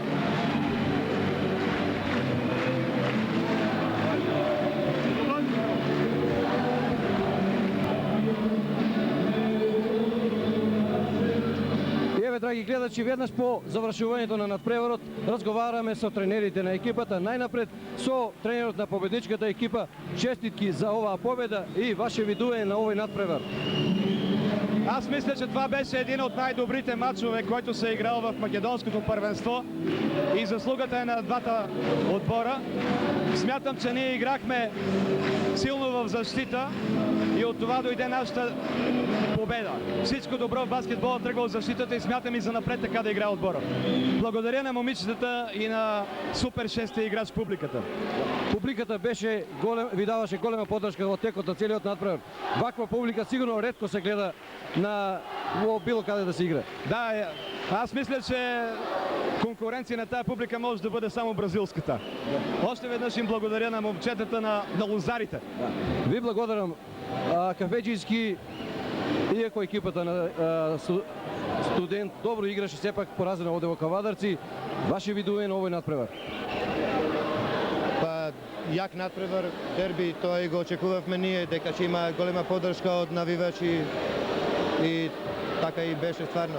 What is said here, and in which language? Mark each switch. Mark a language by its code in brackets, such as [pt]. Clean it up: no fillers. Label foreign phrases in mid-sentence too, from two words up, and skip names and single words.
[mk] Еве, драги гледачи, веднаш по завршувањето на надпреварот разговараме со тренерите на екипата. Најнапред со тренерот на победничката екипа. Честитки за оваа победа и ваше видување на овој надпревар. [bg] Аз мисля, че това беше един от най-добрите матчове, който се е играл в македонското първенство и заслугата е на двата отбора. Смятам, че ние играхме силно в защита и от това дойде нашата победа. Всичко добро в баскетбола тръгва от защитата и смятам и за напред така да играе отбора. Благодаря на момичетата и на супер 6-ти играч публиката. [mk] Публиката беше ви даваше голема поддршка во текот на целиот надпревар. Ваква публика сигурно ретко се гледа на било каде да се игра. [bg] Да, аз мисля, че конкуренция на тая публика може да бъде само бразилската. Още веднъж им благодаря на момчетата на лозарите. [mk] Ви благодарам. Кафеджийски, иако екипата на Студент добро играше, сепак поразена оде во Кавадарци. Ваше видување на овој надпревар? Як надпревар, дерби, тоа и го очекувавме ние, дека ќе има голема поддршка од навивачи и така и беше стварно.